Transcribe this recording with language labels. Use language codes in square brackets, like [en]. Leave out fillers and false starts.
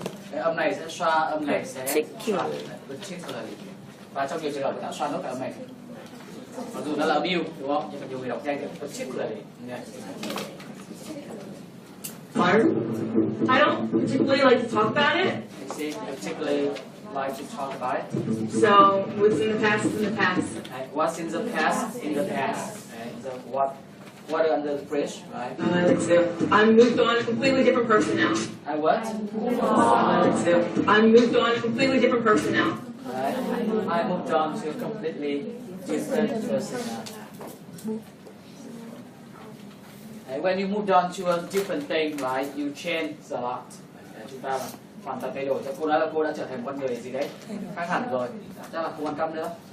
[vi] Cái âm này sẽ xoa, âm này sẽ xoa. Particularly. Và trong nhiều trường hợp chúng ta xoa nốt cả âm này. Mặc dù nó là abuse, đúng không? Nhưng mà nhiều người đọc nhanh thì particularly. [en] Fire? I don't particularly like to talk about it. You see, particularly like to talk about it. So, what's in the past is in the past. What's in the past, in the past. So what under the bridge, right? Let's see. I'm moved on, a completely different person now. I what? Let's see. I'm moved on, a completely different person now. Right. I moved on to a completely different person now. And when you moved on to a different thing, right, you change a lot. [vi] Chúng ta hoàn toàn thay đổi. Cho cô nói là cô đã trở thành con người gì đấy khác hẳn rồi. Chắc là không quan tâm nữa.